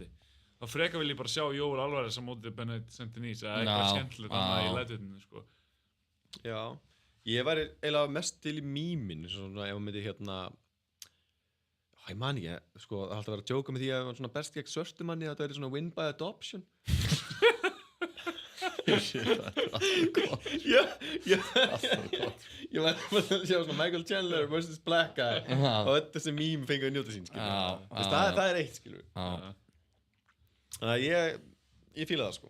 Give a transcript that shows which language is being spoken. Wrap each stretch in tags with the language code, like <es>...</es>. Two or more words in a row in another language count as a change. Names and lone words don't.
<is>Þá frekar vil ég bara sjá Joel Alvarez á móti Benoit Saint-Denis eða eitthvað skemmtilegt annað í lætutinu, sko. Já, ég væri eiginlega mest til í mýmin, svona ef maður myndi hérna, ég man ekki, sko, það er alltaf að vera að djóka með því að það var svona best gegn svörtumanni að það væri svona</is> <en>win by adoption.</en> <is>Ég var að sjá svona Michael Chandler vs. Black Guy og þessi mým fengið að njóta sín, skilur. Það er eitt, skilur. Þannig að ég fíla það, sko.</is>